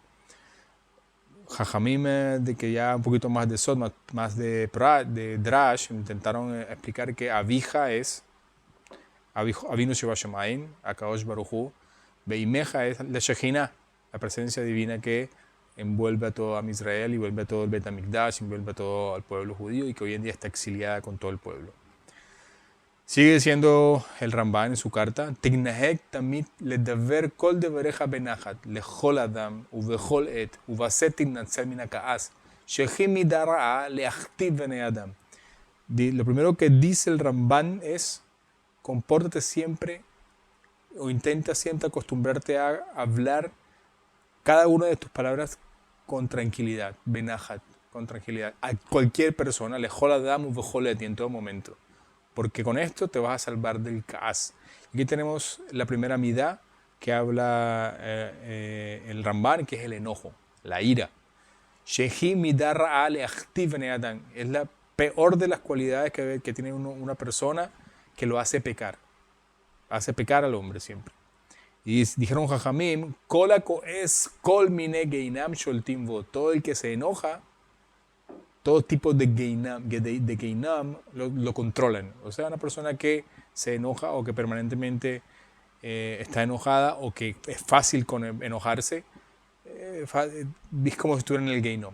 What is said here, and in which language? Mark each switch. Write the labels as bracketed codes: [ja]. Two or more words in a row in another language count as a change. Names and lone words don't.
[es] Jajamim, de que ya un poquito más de Sod, más de Drash, intentaron explicar que Abija es [he] אבינו שבשמים, הקדוש ברוך הוא, [es] Beimeja es la Shejina, la presencia divina que envuelve a todo a Israel y envuelve a todo el [he] בית המקדש, [es] envuelve a todo el pueblo judío y que hoy en día está exiliada con todo el pueblo. Sigue diciendo el Ramban en su carta: [he] תתנהג תמיד לדבר כל דבריך בנחת לכל אדם ובכל עת ובזאת תנצל מן הכעס שהיא מידה רעה להחטיא בני אדם. [es] Lo primero que dice el Ramban es: compórtate siempre o intenta siempre acostumbrarte a hablar cada una de tus palabras con tranquilidad, benachat, con tranquilidad, a cualquier persona, [he] לכל אדם ובכל עת, [es] y en todo momento. Porque con esto te vas a salvar del Kaas. Aquí tenemos la primera midá que habla el Ramban, que es el enojo, la ira. [he] שהיא מידה רעה להחטיא בני אדם. [es] Es la peor de las cualidades que tiene una persona, que lo hace pecar. Hace pecar al hombre siempre. Y dijeron Jajamim, [he] כל הכועס כל מיני גיהנם שולטים בו. [es] Todo el que se enoja, todo tipo de geinam lo controlan. O sea, una persona que se enoja o que permanentemente está enojada o que es fácil con enojarse, es como si estuviera en el geinom.